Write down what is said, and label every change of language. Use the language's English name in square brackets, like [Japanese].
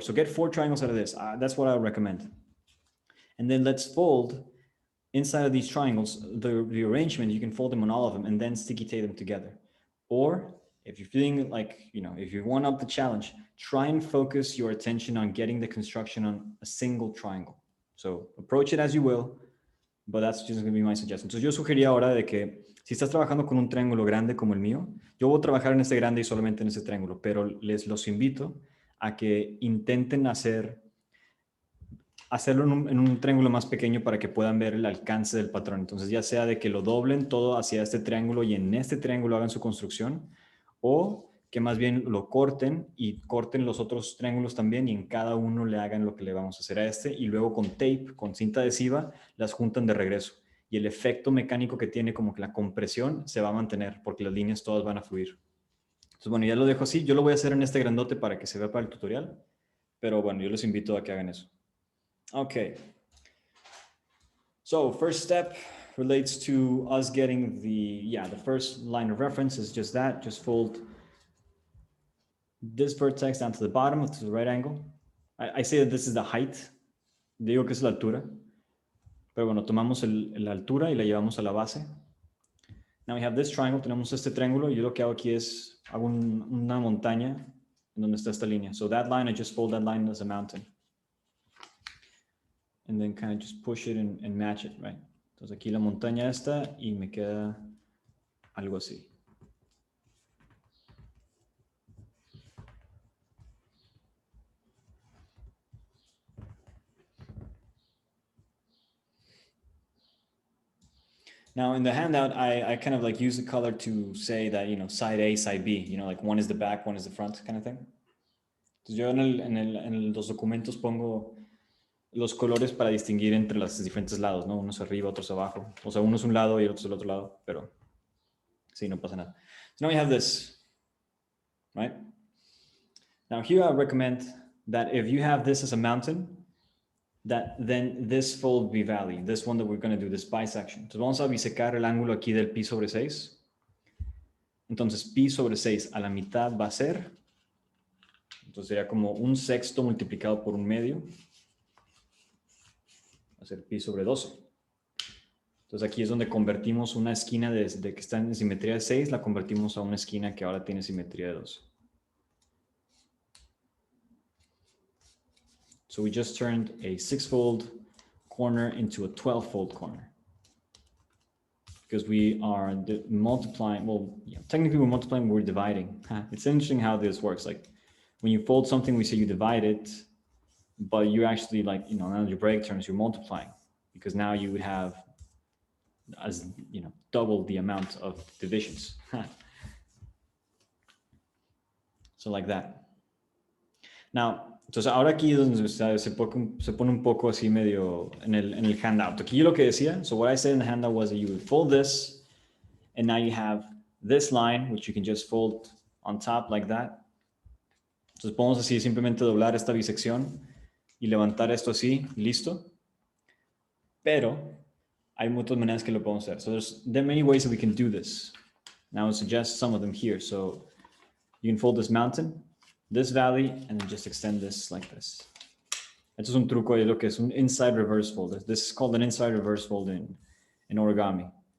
[English] So get 4 triangles out of this. That's what I would recommend. And then let's fold inside of these triangles, the arrangement, you can fold them on all of them and then sticky tape them together. Or if you're feeling like, you know, if you want up the challenge, try and focus your attention on getting the construction on a single triangle. So approach it as you will, but that's just going to be my suggestion. [Spanish] Entonces yo sugería ahora de que si estás trabajando con un triángulo grande como el mío, yo voy a trabajar en este grande y solamente en ese triángulo, pero los invito a que intenten hacerlo en un triángulo más pequeño para que puedan ver el alcance del patrón. Entonces ya sea de que lo doblen todo hacia este triángulo y en este triángulo hagan su construcción, o que más bien lo corten y corten los otros triángulos también y en cada uno le hagan lo que le vamos a hacer a este y luego con tape, con cinta adhesiva, las juntan de regreso. Y el efecto mecánico que tiene como que la compresión se va a mantener porque las líneas todas van a fluir. Entonces bueno, ya lo dejo así. Yo lo voy a hacer en este grandote para que se vea para el tutorial, pero bueno, yo les invito a que hagan eso. Okay. [English] So first step relates to us getting the first line of reference is just that, just fold this vertex down to the bottom, to the right angle. I say that this is the height. [Spanish] Digo que es la altura. Pero bueno, tomamos la altura y la llevamos a la base. [English] Now we have this triangle. [Spanish] Tenemos este triángulo. Yo lo que hago aquí es, hago una montaña en donde está esta línea. [English] So that line, I just fold that line as a mountain. And then kind of just push it and match it, right? [Spanish] Entonces aquí la montaña esta y me queda algo así. [English] Now in the handout, I kind of like use the color to say that, side A, side B, like one is the back, one is the front kind of thing. [Spanish] Entonces yo en los documentos pongo los colores para distinguir entre los diferentes lados, ¿no? Unos arriba, otros abajo. O sea, uno es un lado y el otro es el otro lado, pero sí, no pasa nada. [English] So now we have this, right? Now here I recommend that if you have this as a mountain, that then this fold be valley, this one that we're going to do, this bisection. [Spanish] Entonces vamos a bisecar el ángulo aquí del pi sobre 6. Entonces pi sobre 6 a la mitad va a ser, entonces sería como un sexto multiplicado por un medio. Va a ser pi sobre 12. Entonces aquí es donde convertimos una esquina de que está en simetría de 6, la convertimos a una esquina que ahora tiene simetría de 12. [English] So we just turned a 6-fold corner into a 12-fold corner. Because we are multiplying, well, technically we're multiplying, we're dividing. It's interesting how this works. Like when you fold something, we say you divide it, but you actually in algebraic terms, you're multiplying, because now you would have, double the amount of divisions. So like that. [Spanish] Now, entonces ahora aquí es donde se pone un poco así medio en el handout. Aquí yo lo que decía, [English] so what I said in the handout was that you would fold this, and now you have this line, which you can just fold on top like that. [Spanish] Entonces podemos así simplemente doblar esta bisección y levantar esto así, listo. Pero hay muchas maneras que lo podemos hacer. [English] So there are many ways that we can do this. Now I'll suggest some of them here. So you can fold this mountain, this valley, and then just extend this like this. [Spanish] Esto es un truco de lo que es un inside reverse fold. [English] This is called an inside reverse fold in origami.